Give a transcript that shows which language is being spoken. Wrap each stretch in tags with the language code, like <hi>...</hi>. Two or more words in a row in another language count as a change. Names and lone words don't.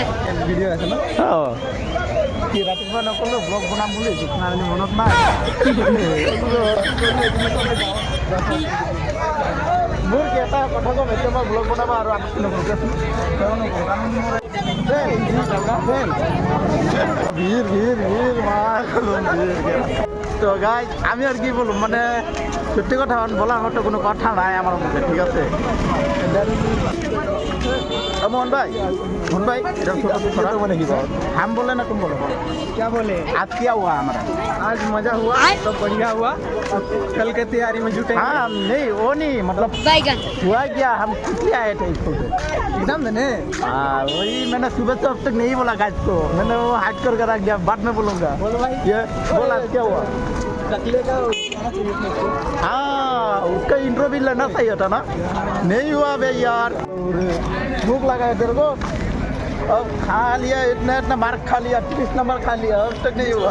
<as>ভিডিও আছে না কি রাতিপুৱা নকলো ব্লগ বনাম বুলি কিছুমান মনত নাই মোৰ কি এটা কথা কম এতিয়া মই ব্লগ বনাব আৰু আমি</as> <bn>ভিৰ ভিৰ ভিৰ তো গাইজ আমি আর কি বলবো মানে সত্যি কথা বলার মতো কোনো কথা নাই আমার মধ্যে ঠিক আছে</bn> <hi>मोहन भाई इधर थोड़ा बोले की बात हम बोले ना तुम बोलो क्या बोले आज क्या हुआ हमारा आज मजा हुआ सब बढ़िया हुआ कल के तैयारी में जुटे हाँ नहीं वो नहीं मतलब बैगन हुआ क्या हम कितने आए थे स्कूल से एग्जाम देने हाँ वही मैंने सुबह से अब तक नहीं बोला गाइस को मैंने वो हाइड करके रख दिया बाद में बोलूँगा बोलो भाई ये बोला क्या हुआ टकले का हाँ उसका इंट्रो भी लेना चाहिए था ना नहीं हुआ भाई यार भूख लगा है तेरे को अब खा लिया इतना इतना मार खा लिया 30 नंबर खा लिया अब तक नहीं हुआ।</hi>